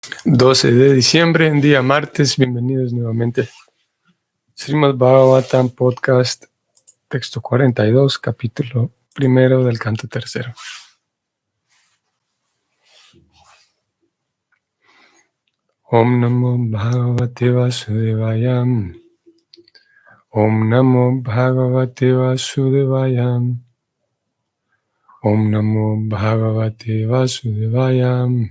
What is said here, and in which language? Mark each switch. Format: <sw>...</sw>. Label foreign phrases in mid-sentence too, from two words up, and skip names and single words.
<es>12 de diciembre, en día martes. Bienvenidos nuevamente. Srimad Bhagavatam Podcast, texto 42, capítulo 1 del canto 3.</es> <sa>ॐ नमो भगवते वासुदेवाय. ॐ नमो भगवते वासुदेवाय. ॐ नमो भगवते वासुदेवाय.</sa>